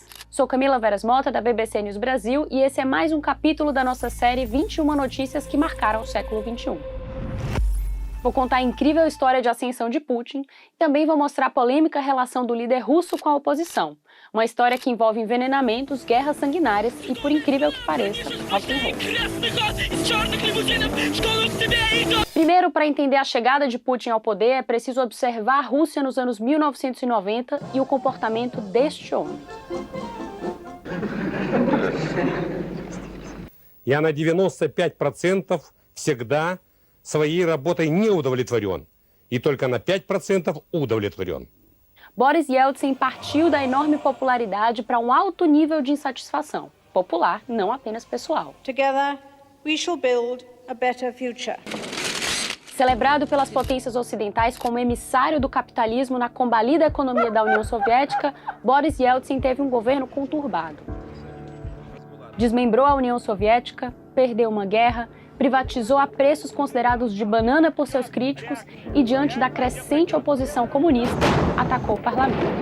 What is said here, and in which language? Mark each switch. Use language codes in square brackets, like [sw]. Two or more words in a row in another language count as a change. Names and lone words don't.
[pt] Sou Camila Veras Mota, da BBC News Brasil, e esse é mais um capítulo da nossa série 21 notícias que marcaram o século XXI. Vou contar a incrível história de ascensão de Putin e também vou mostrar a polêmica relação do líder russo com a oposição. Uma história que envolve envenenamentos, guerras sanguinárias e, por incrível que pareça, [en] rock and roll. [pt] Primeiro, para entender a chegada de Putin ao poder, é preciso observar a Rússia nos anos 1990 e o comportamento deste homem. [ru] Я на 95% всегда своей работой не удовлетворен, и только на 5% удовлетворен. [pt] Boris Yeltsin partiu da enorme popularidade para um alto nível de insatisfação. Popular, não apenas pessoal. [en] Together, we shall build a better future. [pt] Celebrado pelas potências ocidentais como emissário do capitalismo na combalida economia da União Soviética, Boris Yeltsin teve um governo conturbado. Desmembrou a União Soviética, perdeu uma guerra, privatizou a preços considerados de banana por seus críticos e, diante da crescente oposição comunista, atacou o parlamento.